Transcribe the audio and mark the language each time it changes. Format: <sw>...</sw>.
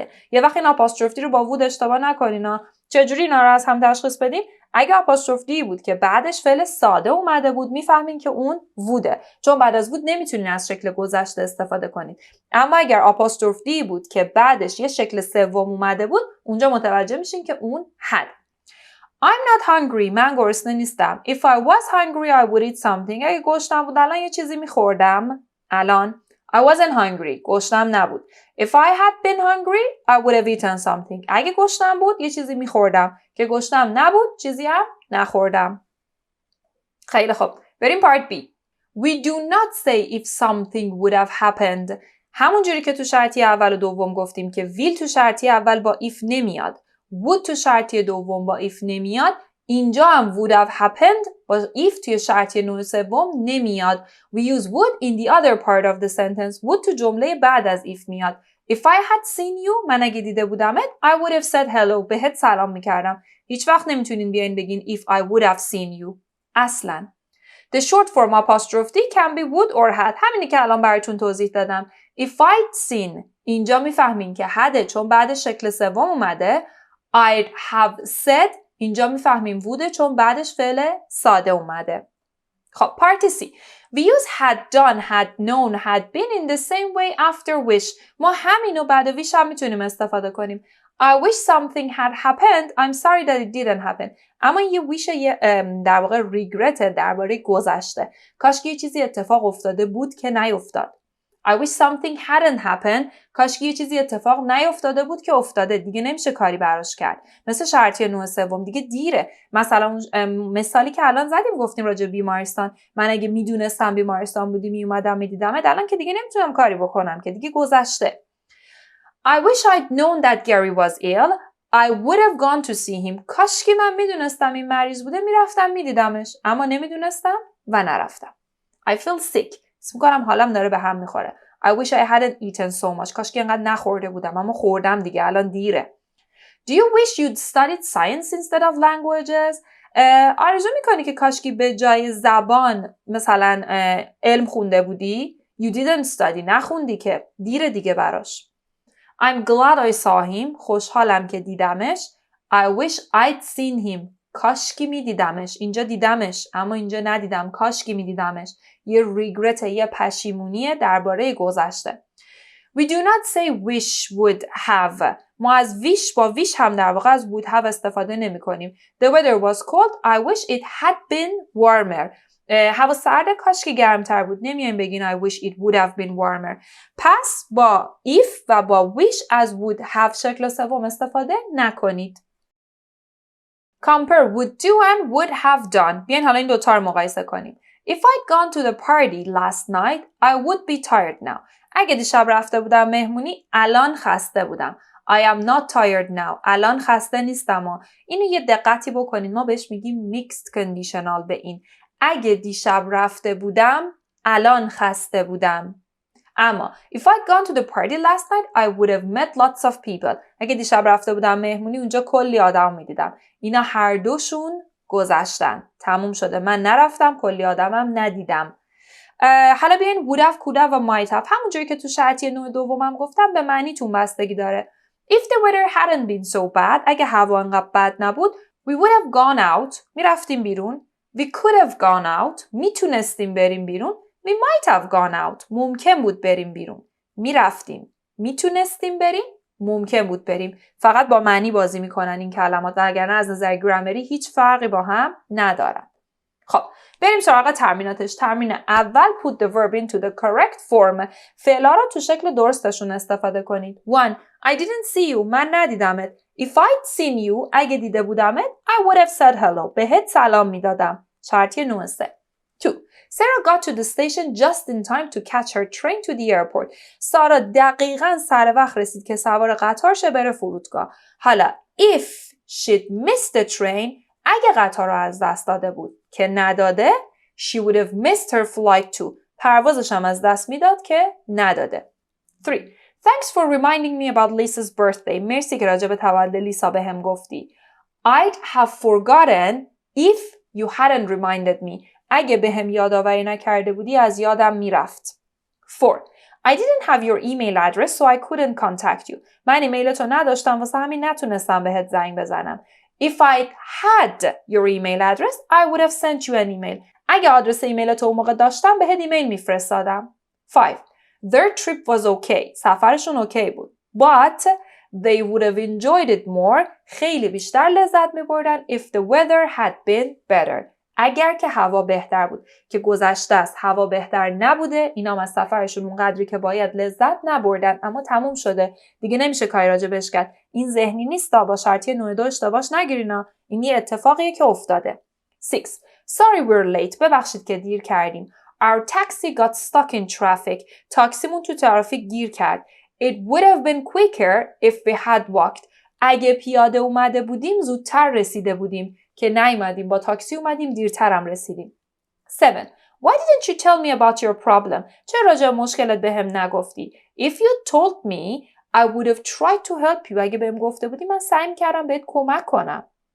<fa>یه وقت این آپاستروفی رو با وود اشتباه نکنین. چجوری اینا رو از هم تشخیص بدیم؟ اگه آپاستروفی بود که بعدش فعل ساده اومده بود میفهمین که اون ووده. چون بعد از وود نمیتونین از شکل گذشته استفاده کنید. اما اگر آپاستروفی بود که بعدش یه شکل سوم اومده بود اونجا متوجه میشین که اون had.</fa> <en>I'm not hungry.</en> <fa>من گرسنه نیستم.</fa> <en>If I was hungry I would eat something.</en> <fa>اگه گشنم بود الان یه چیزی میخوردم. الان</fa> <en>I wasn't hungry.</en> <fa>گشنم نبود.</fa> <en>If I had been hungry, I would have eaten something.</en> <fa>اگه گشنم بود یه چیزی میخوردم. که گشنم نبود چیزی هم نخوردم. خیلی خوب. بریم پارت B.</fa> <en>We do not say if something would have happened.</en> <fa>همون جوری که تو شرطی اول و دوم گفتیم که will تو شرطی اول با if نمیاد. would تو شرطی دوم با if نمیاد. اینجا هم</fa> <en>would have happened</en> <fa>با if توی شرطی نوع سوم نمیاد.</fa> <en>We use would in the other part of the sentence.</en> <fa>would تو جمله بعد از if میاد.</fa> <en>If I had seen you,</en> <fa>من اگه دیده بودمت,</fa> <en>I would have said hello.</en> <fa>بهت سلام میکردم. هیچ وقت نمیتونین بیاین بگین</fa> <en>if I would have seen you.</en> <fa>اصلا.</fa> <en>The short form apostrophe can be would or had.</en> <fa>همینی که الان براتون توضیح دادم.</fa> <en>If I'd seen.</en> <fa>اینجا میفهمین که hadه چون بعد شکل سوم اومده.</fa> <en>I'd have said.</en> <fa>اینجا میفهمیم ووده چون بعدش فعل ساده اومده. خب پارت C.</fa> <en>We use had done, had known, had been in the same way after wish.</en> <fa>ما همینو بعد wish هم میتونیم استفاده کنیم.</fa> <en>I wish something had happened. I'm sorry that it didn't happen.</en> <fa>اما یه wish در واقع regret درباره گذشته. کاش که یه چیزی اتفاق افتاده بود که نیفتاد.</fa> <en>I wish something hadn't happened.</en> <fa>کاش که یه چیزی اتفاق نیفتاده بود که افتاده. دیگه نمیشه کاری براش کرد. مثل شرطی نوع سوم دیگه دیره. مثلا مثالی که الان زدیم گفتیم راجع به بیمارستان. من اگه میدونستم بیمارستان بودی میومدم میدیدمت الان که دیگه نمیتونم کاری بکنم که دیگه گذشته.</fa> <en>I wish I'd known that Gary was ill. I would have gone to see him.</en> <fa>کاش که من میدونستم این مریض بوده میرفتم میدیدمش. اما نمیدونستم و نرفتم.</fa> <en>I feel sick.</en> <fa>حس می‌کنم حالم داره به هم می‌خوره.</fa> <en>I wish I hadn't eaten so much.</en> <fa>کاش که اینقدر نخورده بودم، اما خوردم دیگه، الان دیره.</fa> <en>Do you wish you'd studied science instead of languages?</en> <fa>آرزو میکنی که کاشکی به جای زبان مثلا علم خونده بودی؟</fa> <en>You didn't study.</en> <fa>نخوندی که، دیره دیگه براش.</fa> <en>I'm glad I saw him.</en> <fa>خوشحالم که دیدمش.</fa> <en>I wish I'd seen him.</en> <fa>کاشکی میدیدمش. اینجا دیدمش اما اینجا ندیدم. کاشکی میدیدمش. یه regret، یه پشیمونیه درباره گذشته.</fa> <en>We do not say wish would have.</en> <fa>ما از wish با wish هم در واقع از would have استفاده نمی کنیم.</fa> <en>The weather was cold. I wish it had been warmer.</en> <fa>هوا سرده، کاش که گرمتر بود. نمیایم بگین</fa> <en>I wish it would have been warmer.</en> <fa>پس با if و با wish از would have شکل سوم استفاده نکنید.</fa> <en>Compare would do and would have done.</en> <fa>بیاین حالا این دوتا رو مقایسه کنیم.</fa> <en>If I'd gone to the party last night, I would be tired now.</en> <fa>اگه دیشب رفته بودم مهمونی، الان خسته بودم.</fa> <en>I am not tired now.</en> <fa>الان خسته نیستم. اینو یه دقتی بکنید. ما بهش میگیم mixed conditional به این. اگه دیشب رفته بودم، الان خسته بودم.</fa> <en>اما if I'd gone to the party last night, I would have met lots of people.</en> <fa>اگه دیشب رفته بودم مهمونی، اونجا کلی آدم میدیدم. اینا هر دوشون گذشتن. تموم شده. من نرفتم، کلی آدمم ندیدم. حالا بیاین would have, could have و might have. همونجوری که تو شرطی نوع دومم گفتم به معنیتون بستگی داره.</fa> <en>If the weather hadn't been so bad,</en> <fa>اگه هوا انقدر بد نبود,</fa> <en>we would have gone out.</en> <fa>میرفتیم بیرون.</fa> <en>We could have gone out.</en> <fa>میتونستیم بریم بیرون.</fa> <en>We might have gone out.</en> <fa>ممکن بود بریم بیرون. میرفتیم. میتونستیم بریم. ممکن بود بریم. فقط با معنی بازی میکنن این کلمات، وگرنه از نظر گرامری هیچ فرقی با هم ندارن. خب بریم سراغ تمریناتش. تمرین اول</fa> <en>put the verb into the correct form.</en> <fa>فعلا رو تو شکل درستشون استفاده کنید.</fa> <en>1. I didn't see you.</en> <fa>من ندیدمت.</fa> <en>If I'd seen you,</en> <fa>اگه دیده بودمت,</fa> <en>I would have said hello.</en> <fa>بهت سلام میدادم. شرطی 9 3. 2.</fa> <en>Sarah got to the station just in time to catch her train to the airport.</en> <fa>سارا دقیقاً سر وقت رسید که سوار قطار شه بره فرودگاه.</fa> <en>حالا if she'd missed the train,</en> <fa>اگه قطار رو از دست داده بود که نداده,</fa> <en>she would have missed her flight too.</en> <fa>پروازش هم از دست میداد که نداده. 3.</fa> <en>Thanks for reminding me about Lisa's birthday.</en> <fa>مرسی که راجع به تولد لیسا بهم گفتی.</fa> <en>I'd have forgotten if you hadn't reminded me.</en> <fa>اگه بهم یادآوری نکرده بودی از یادم میرفت. 4.</fa> <en>I didn't have your email address so I couldn't contact you.</en> <fa>من ایمیلتو نداشتم واسه همین نتونستم بهت زنگ بزنم.</fa> <en>If I had your email address, I would have sent you an email.</en> <fa>اگه آدرس ایمیلتو اون موقع داشتم بهت ایمیل میفرستادم.</fa> <en>5. Their trip was okay.</en> <fa>سفرشون اوکی بود.</fa> <en>But they would have enjoyed it more.</en> <fa>خیلی بیشتر لذت میبردن</fa> <en>if the weather had been better.</en> <fa>اگر که هوا بهتر بود. که گذشته است. هوا بهتر نبوده. اینا از سفرشون اونقدری که باید لذت نبردن. اما تموم شده. دیگه نمیشه کاری راجع بهش کرد. این ذهنی نیست با شرطی 9 2 اشتباهش نگیرینا. این یه اتفاقیه که افتاده. 6.</fa> <en>Sorry we're late.</en> <fa>ببخشید که دیر کردیم.</fa> <en>Our taxi got stuck in traffic.</en> <fa>تاکسیمون تو ترافیک گیر کرد.</fa> <en>It would have been quicker if we had walked.</en> <fa>اگه پیاده اومده بودیم زودتر رسیده بودیم. که نیومدیم، با تاکسی اومدیم، دیرترم رسیدیم. 7.</fa> <en>Why didn't you tell me about your problem?</en> <fa>چرا راجع مشکلت بهم نگفتی؟</fa> <en>If you told me, I would have tried to help you.</en> <fa>اگه بهم گفته بودی من سعی می‌کردم بهت کمک کنم.</fa>